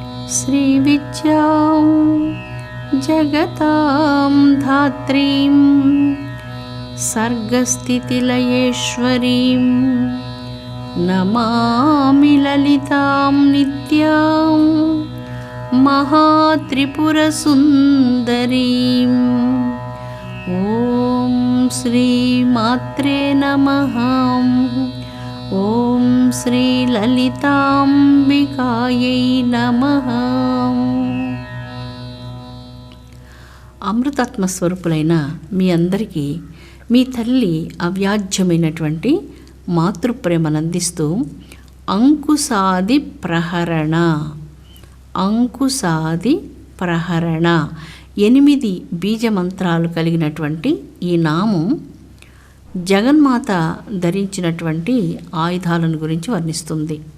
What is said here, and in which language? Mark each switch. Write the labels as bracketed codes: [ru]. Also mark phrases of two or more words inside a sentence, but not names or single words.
[sa] श्रीविद्यां जगतां धात्रीं सर्गस्थितिलयेश्वरीं नमामि ललितां नित्यां महात्रिपुरसुन्दरीं। ॐ श्रीमात्रे नमः। ఓం శ్రీ లలితాంబికాయై నమః. [te] అమృతాత్మ స్వరూపులైన మీ అందరికీ మీ తల్లి అవ్యాజ్యమైనటువంటి మాతృప్రేమనందిస్తూ అంకుశాది ప్రహరణ 8 బీజమంత్రాలు కలిగినటువంటి ఈ నామం జగన్మాత ధరించినటువంటి ఆయుధాలను గురించి వర్ణిస్తుంది.